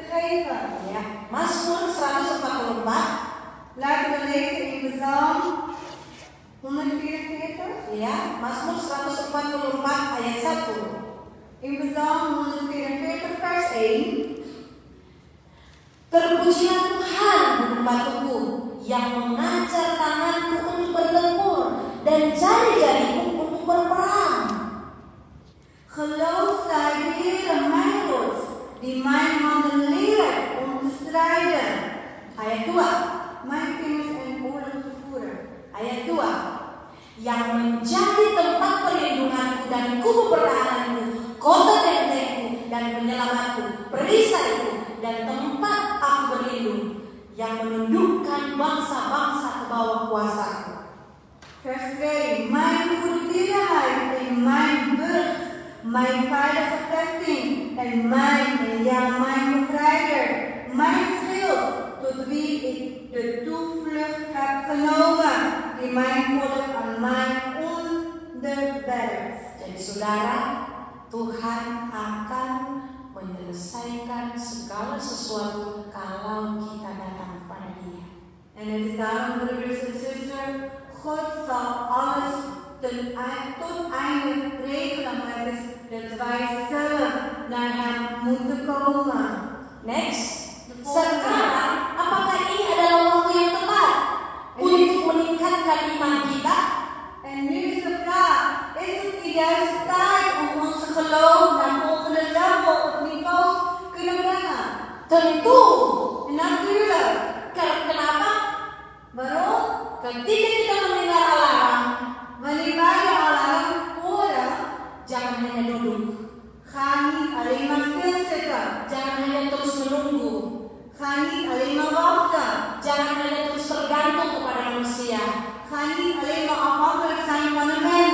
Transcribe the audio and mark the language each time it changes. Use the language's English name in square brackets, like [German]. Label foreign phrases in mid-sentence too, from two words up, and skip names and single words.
[Dutch] leven. [Indonesian] Ya, Mazmur 144. [Dutch] Laten we lezen in Psalm 144. [Indonesian] Ya, Mazmur 144 ayat 1. [Dutch] In Psalm 144 vers 1. [Indonesian] Terpujilah Tuhan gunung batuku, yang mengajar tanganku untuk bertempur dan jari-jariku untuk berperang. [Dutch] Geloof zij de Heere mijn God, die mijn handen leert om te strijden. [Indonesian] Ayat 2. [Dutch] Mijn vingers in oorlog te voeren. [Indonesian] Ayat 2. Yang menjadi tempat perlindunganku dan kubu pertahananku, kota bentengku dan penyelamatku, perisaiku dan tempat aku berlindung, yang menundukkan bangsa-bangsa ke bawah kuasaku. [Dutch] Vers 2. Mijn goedertierenheid en mijn burcht, mijn veilige vesting en mijn bevrijder, mijn schild, tot wie ik de toevlucht heb genomen, die mijn volk aan mij onderwerpt. [Indonesian] Jadi saudara, Tuhan akan menyelesaikan segala sesuatu kalau kita datang kepada Dia. [Dutch] En het is daarom, broeders en zusters, God zal alles tot einde regelen, maar het is dat wij zelf naar Hem moeten komen. Next. [Indonesian] Sekarang, apakah ini adalah waktu yang tepat untuk meningkatkan iman kita? [Dutch] En nu is de vraag, is het de juiste tijd om onze geloof naar volgende level of niveaus kunnen brengen? [Indonesian] Tentu. [Dutch] En natuurlijk. [Indonesian] Kenapa? [Dutch] Waarom? [Indonesian] Ketika kita mendengar alarm, [Dutch] Wanneer wij de alarm horen, [Indonesian] jangan hanya duduk, [Dutch] ga niet alleen maar stilzitten. [Indonesian] jangan hanya terus menunggu, [Dutch] Ga niet alleen maar wachten. [Indonesian] jangan hanya terus tergantung kepada manusia. [Dutch] Ga niet alleen maar afhankelijk zijn van een mens.